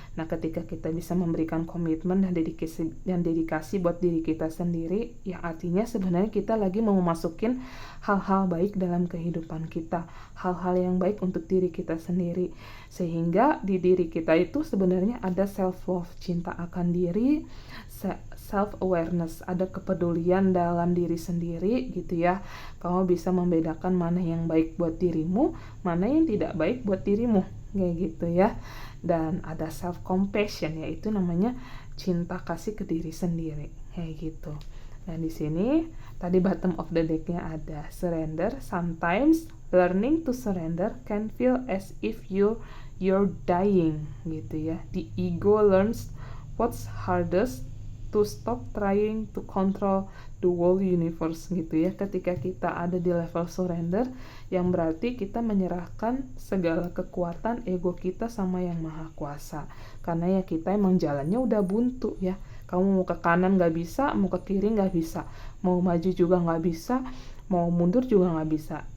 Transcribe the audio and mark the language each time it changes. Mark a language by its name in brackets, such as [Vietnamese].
[Indonesian] Nah ketika kita bisa memberikan komitmen dan dedikasi buat diri kita sendiri, ya artinya sebenarnya kita lagi mau masukin hal-hal baik dalam kehidupan kita, hal-hal yang baik untuk diri kita sendiri, sehingga di diri kita itu sebenarnya ada self love, cinta akan diri, self awareness, ada kepedulian dalam diri sendiri gitu ya. Kamu bisa membedakan mana yang baik buat dirimu, mana yang tidak baik buat dirimu kayak gitu ya. Dan ada self compassion, yaitu namanya cinta kasih ke diri sendiri kayak gitu. Nah di sini tadi bottom of the deck-nya ada surrender. [English] Sometimes learning to surrender can feel as if you're dying [Indonesian] gitu ya. [English] The ego learns what's hardest to stop trying to control the whole universe [Indonesian] gitu ya. Ketika kita ada di level surrender, yang berarti kita menyerahkan segala kekuatan ego kita sama yang maha kuasa. Karena ya kita emang jalannya udah buntu ya. Kamu mau ke kanan gak bisa, mau ke kiri gak bisa, mau maju juga gak bisa, mau mundur juga gak bisa.